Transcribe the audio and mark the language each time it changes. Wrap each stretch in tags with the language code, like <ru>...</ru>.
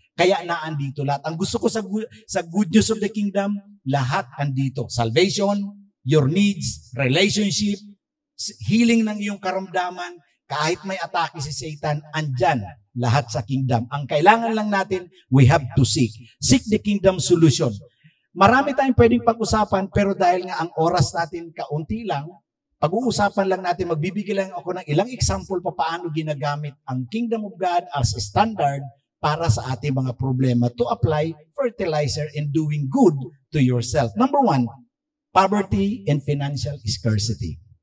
<tl>Kaya naandito lahat. Ang gusto ko sa</tl> <en>good news of the kingdom,</en> <tl>lahat andito.</tl> <en>Salvation, your needs, relationship, healing</en> <tl>ng iyong karamdaman, kahit may atake si Satan, andyan lahat sa kingdom. Ang kailangan lang natin,</tl> <en>we have to seek. Seek the kingdom solution.</en> <tl>Marami tayong pwedeng pag-usapan, pero dahil nga ang oras natin kaunti lang, pag-uusapan lang natin, magbibigay lang ako ng ilang example pa paano ginagamit ang kingdom of God</tl> <en>as a standard</en> <tl>para sa ating mga problema</tl> <en>to apply fertilizer and doing good to yourself. Number 1, poverty and financial scarcity.</en>